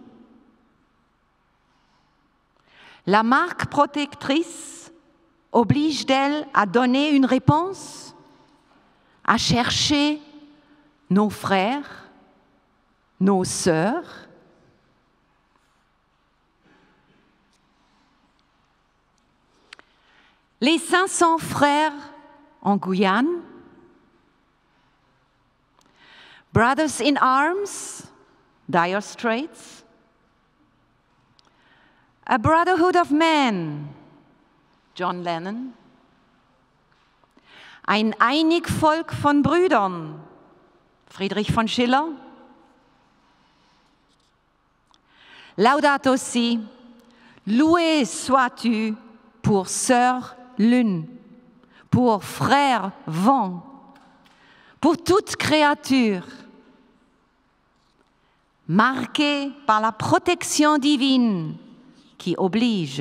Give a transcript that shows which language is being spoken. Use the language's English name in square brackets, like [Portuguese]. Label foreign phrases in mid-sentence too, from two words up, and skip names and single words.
[French] La marque protectrice oblige d'elle à donner une réponse, à chercher nos frères, nos sœurs. Les 500 frères en Guyane, [English] Brothers in Arms, Dire Straits, A Brotherhood of Men, John Lennon, [German] ein einig Volk von Brüdern, Friedrich von Schiller, [Latin] Laudato si, [French] loué sois-tu pour sœur lune, pour frère vent, pour toute créature, marquée par la protection divine qui oblige.